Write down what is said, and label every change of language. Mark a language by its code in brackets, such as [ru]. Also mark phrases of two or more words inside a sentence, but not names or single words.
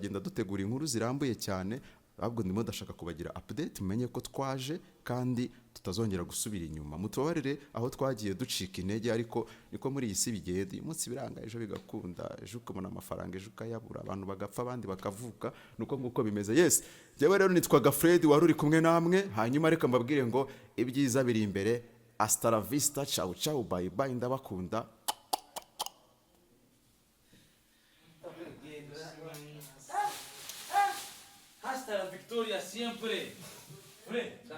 [rw] Tuzagenda dutegura inkuru zirambuye cyane, ahubwo ndimo ndashaka kubagira update mumenye ko twaje kandi tutazongera gusubira inyuma. Mutubabarire aho twagiye ducika intege, ariko niko muri iyi si bigenda. Uyu munsi biranga, ejo bigakunda, ejo ukabona amafaranga, ejo ukayabura, abantu bagapfa abandi bakavuka, nuko nguko bimeze. Yes, njyewe rero nitwaga Fred, wari uri kumwe namwe. Hanyuma reka mbabwire ngo ibyiza biri imbere. [es] Hasta la vista, [it] ciao ciao, [en] bye bye, [it] ndabakunda. [es] Hasta la victoria siempre. Fred.